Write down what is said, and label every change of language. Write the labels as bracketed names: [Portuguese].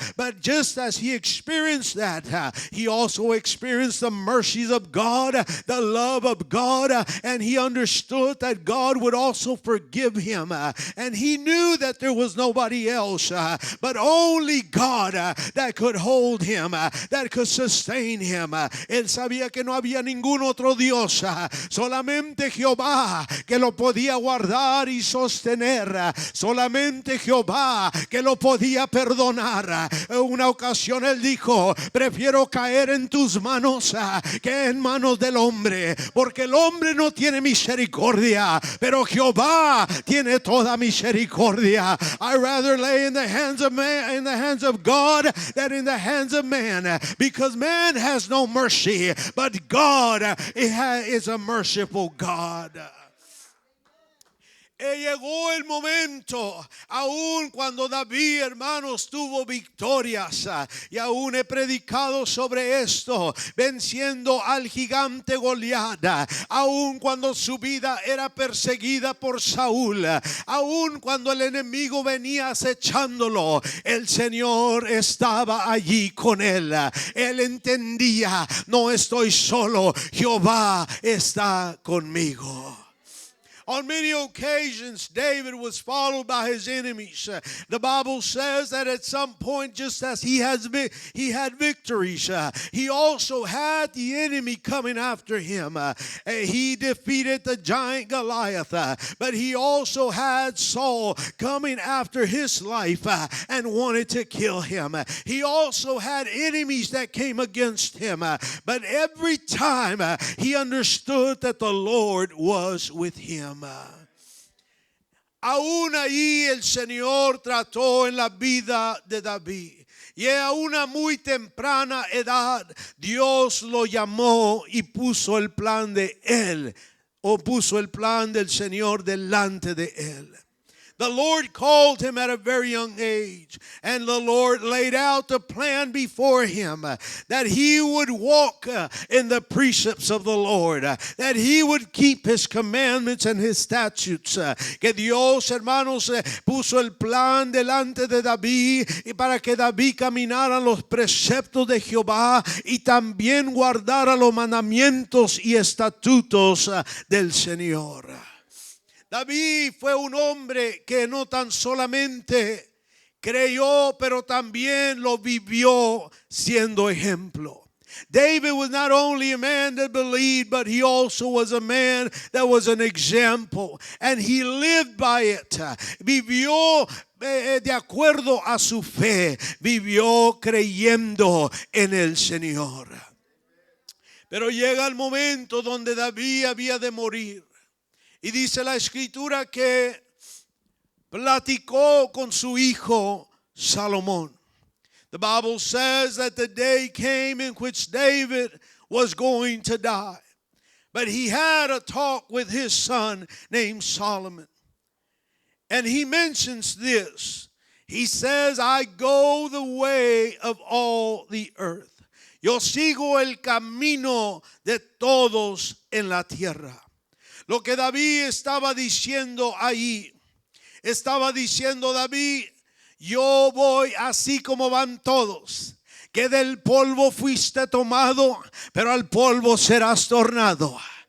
[English] But just as he experienced that, he also experienced the mercies of God, the love of God, and he understood that God would also forgive him. And he knew that there was nobody else but only God that could hold him, that could sustain him. [Spanish] Él sabía que no había ningún otro Dios, solamente Jehová que lo podía guardar y sostener, solamente Jehová que lo podía perdonar. Una ocasión él dijo: prefiero caer en tus manos que en manos del hombre, porque el hombre no tiene misericordia, pero Jehová tiene toda misericordia. [English] I rather lay in the hands of man, in the hands of God, than in the hands of man, because man has no mercy, but God is a merciful God. [Spanish] Llegó el momento, aún cuando David, hermanos, tuvo victorias, y aún he predicado sobre esto, venciendo al gigante Goliat, aún cuando su vida era perseguida por Saúl, aún cuando el enemigo venía acechándolo, el Señor estaba allí con él. Él entendía: no estoy solo, Jehová está conmigo. [English] On many occasions, David was followed by his enemies. The Bible says that at some point, just as he had victories, he also had the enemy coming after him. He defeated the giant Goliath, but he also had Saul coming after his life and wanted to kill him. He also had enemies that came against him, but every time he understood that the Lord was with him. [Spanish] Aún ahí el Señor trató en la vida de David. Y a una muy temprana edad Dios lo llamó y puso el plan de él, o puso el plan del Señor delante de él. [English] The Lord called him at a very young age, and the Lord laid out the plan before him that he would walk in the precepts of the Lord, that he would keep his commandments and his statutes. [Spanish] Que Dios, hermanos, puso el plan delante de David y para que David caminara los preceptos de Jehová y también guardara los mandamientos y estatutos del Señor. David fue un hombre que no tan solamente creyó, pero también lo vivió siendo ejemplo. [English] David was not only a man that believed, but he also was a man that was an example. And he lived by it. [Spanish] Vivió de acuerdo a su fe. Vivió creyendo en el Señor. Pero llega el momento donde David había de morir. Y dice la escritura que platicó con su hijo Salomón. [English] The Bible says that the day came in which David was going to die. But he had a talk with his son named Solomon. And he mentions this. He says, I go the way of all the earth. [Spanish] Yo sigo el camino de todos en la tierra. Lo que David estaba diciendo ahí, estaba diciendo David, yo voy así como van todos, que del polvo fuiste tomado, pero al polvo serás tornado.